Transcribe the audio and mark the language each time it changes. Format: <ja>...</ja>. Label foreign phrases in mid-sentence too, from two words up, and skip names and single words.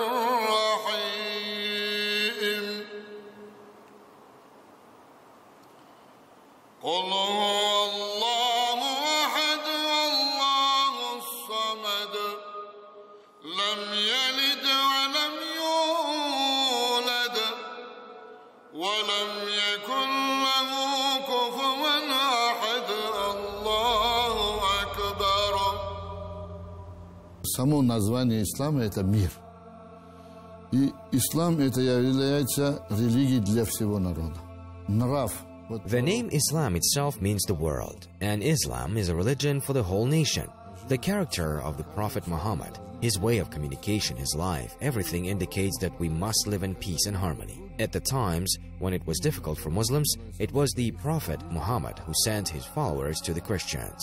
<ar>الرحيم قل هو الله أحد الله الصمد لم يلد ولم يولد ولم يكن له كفوا أحد الله أكبر.</ar> <ru>Само название ислама – это мир. И ислам – это является религией для всего народа. Нрав.</ru> <en>The name Islam itself means the world, and Islam is a religion for the whole nation. The character of the Prophet Muhammad, his way of communication, his life, everything indicates that we must live in peace and harmony. At the times when it was difficult for Muslims, it was the Prophet Muhammad who sent his followers to the Christians.</en>